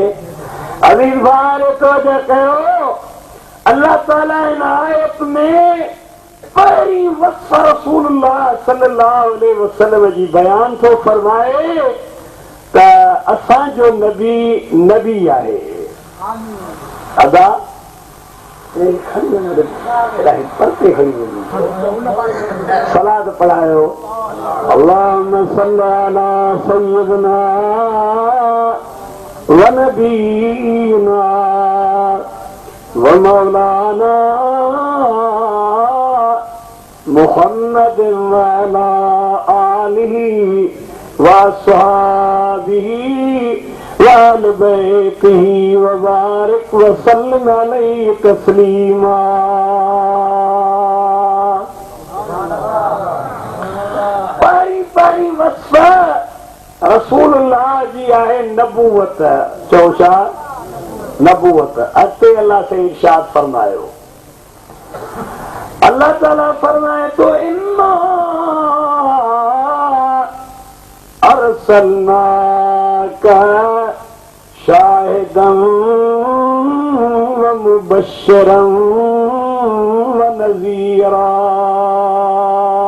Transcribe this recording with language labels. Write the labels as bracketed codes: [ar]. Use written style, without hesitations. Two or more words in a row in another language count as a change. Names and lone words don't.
[sd] अज़ीज़ भाउ तवजह कयो, अल्लाह ताला हिन आयत में पहिरीं वस्फ़ रसूलुल्लाह [ar] صلى الله عليه وسلم [sd] जी बयान थो फरमाए त असांजो नबी नबी आहे। अदा सलाद पढ़ायो, [ar] اللهم صل على سيدنا ونبينا ومولانا محمد وعلى آله وأصحابه وأهل بيته وبارك وسلم عليه تسليما. [sd] पहली वस्फ़ रसूलुल्लाह जी आहे नबूवत। चओ छा नबूवत। अते अल्लाह से इरशाद फरमायो, अल्लाह ताला फरमाए तो [ar] إنا أرسلناك شاهدا ومبشرا ونذيرا.